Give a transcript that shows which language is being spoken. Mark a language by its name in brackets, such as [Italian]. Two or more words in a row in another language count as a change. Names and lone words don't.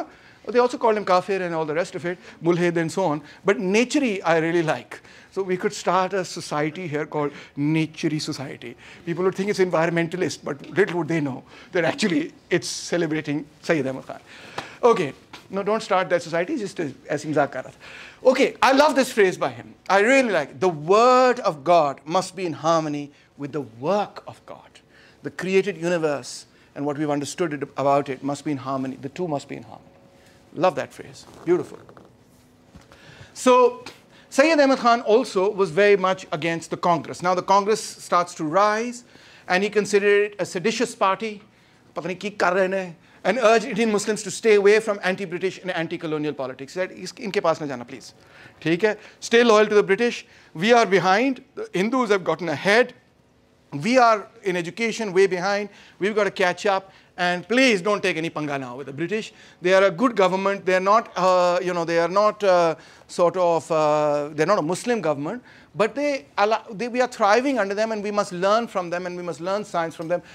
[English] They also called him Kafir and all the rest of it, Mulhid and so on. But Nachiri I really like. So we could start a society here called Nachiri Society. People would think it's environmentalist, but little would they know that actually it's celebrating Sayyid Ahmad Khan. Okay, no, don't start that society, just as [Urdu] مذاق کر رہا تھا. [English] Okay, I love this phrase by him. I really like it. The word of God must be in harmony with the work of God. The created universe and what we've understood about it must be in harmony. The two must be in harmony. Love that phrase. Beautiful. So Sayyid Ahmad Khan also was very much against the Congress. Now the Congress starts to rise, and he considered it a seditious party, and urged Indian Muslims to stay away from anti-British and anti-colonial politics. He said, [Urdu] "ان کے پاس نہ جانا, please. ٹھیک ہے? [English] Stay loyal to the British. We are behind. The Hindus have gotten ahead. We are in education way behind. We've got to catch up. And please don't take any panga now with the British. They are a good government. They are not, they are not they're not a Muslim government, but we are thriving under them, and we must learn from them, and we must learn science from them.